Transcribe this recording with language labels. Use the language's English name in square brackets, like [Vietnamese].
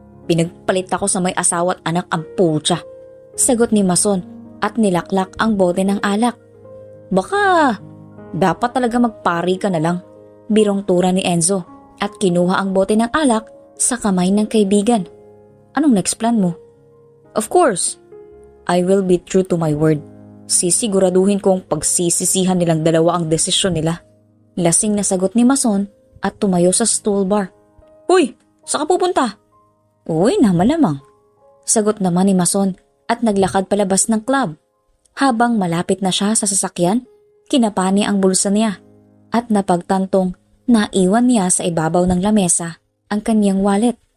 [Filipino] "Pinagpalit ako sa may asawa at anak ang putya," sagot ni Mason at nilaklak ang bote ng alak. "Baka dapat talaga magpari ka na lang," birong tura ni Enzo at kinuha ang bote ng alak sa kamay ng kaibigan. "Anong next plan mo?" [English] "Of course, I will be true to my word. [Filipino] Sisiguraduhin kong pagsisisihan nilang dalawa ang desisyon nila." Lasing na sagot ni Mason at tumayo sa stool bar. "Uy, saan ka pupunta?" "Uy na malamang," sagot naman ni Mason at naglakad palabas ng club. Habang malapit na siya sa sasakyan, kinapani ang bulsa niya at napagtantong naiwan niya sa ibabaw ng lamesa ang kanyang wallet.